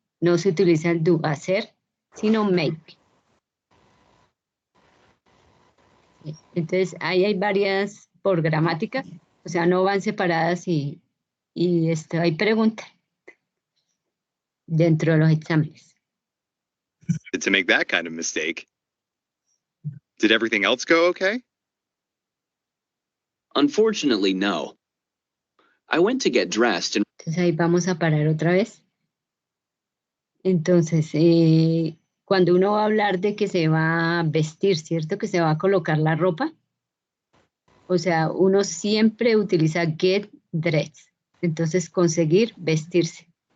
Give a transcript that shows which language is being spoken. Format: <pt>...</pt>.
<es>No se utiliza el do, hacer, sino make. Entonces, ahí hay varias por gramática, o sea, no van separadas y hay preguntas dentro de los exámenes.</es> <en>To make that kind of mistake. Did everything else go okay? Unfortunately, no. I went to get dressed and</en> <es>Entonces ahí vamos a parar otra vez. Entonces, cuando uno va a hablar de que se va a vestir, ¿cierto? Que se va a colocar la ropa. O sea, uno siempre utiliza</es> <en>get dressed.</en> <es>Entonces, conseguir vestirse.</es>